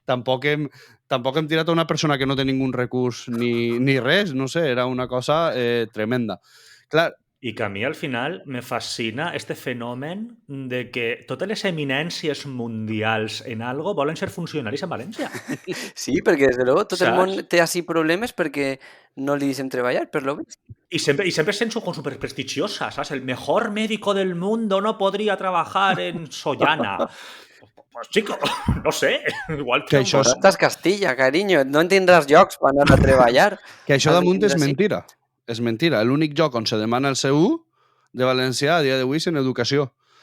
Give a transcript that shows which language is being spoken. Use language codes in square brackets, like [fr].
[ca] Tampoc hem tirat a una persona que no té ningú recurs ni res, no sé, era una cosa tremenda. Clar, I que a mi, al final, me fascina este fenomen de que totes les eminències mundials en algo volen ser funcionaris en València. Sí, perquè, des de luego, tot el món té així problemes perquè no li deixen treballar, per lo vist. [es] Y siempre se con súper prestigiosa, ¿sabes? El mejor médico del mundo no podría trabajar en Sollana. Pues chico, no sé, igual [ca] que això estàs Castilla, carinyo, no en tindràs llocs per anar a treballar. Que això damunt és mentira. És mentira. L'únic lloc on se demana el C1 de valencià a dia d'avui és en educació.